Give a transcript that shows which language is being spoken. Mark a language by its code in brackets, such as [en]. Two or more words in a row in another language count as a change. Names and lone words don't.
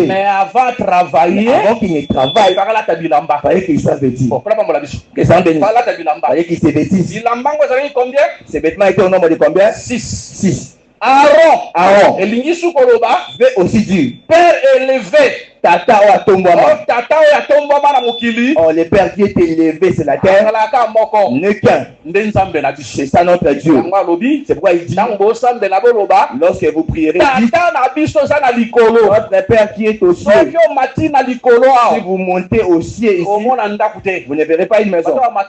[fr] Mais avant de travailler, avant qu'il ne travaille, il fallait qu'il soit vêtu. Que ça en bénisse. Il fallait qu'il se vêtisse. Ces vêtements étaient au nombre de combien? 6. Aaron. veut aussi dire père élevé. [ln] Tata o atombwama. Tata o atombwama na mokili. [fr] Oh, le père qui est élevé sur la terre n'est qu'un. C'est ça notre Dieu. C'est pourquoi il dit lorsque vous prierez, notre père qui est au ciel. Si vous montez au ciel ici, vous ne verrez pas une maison.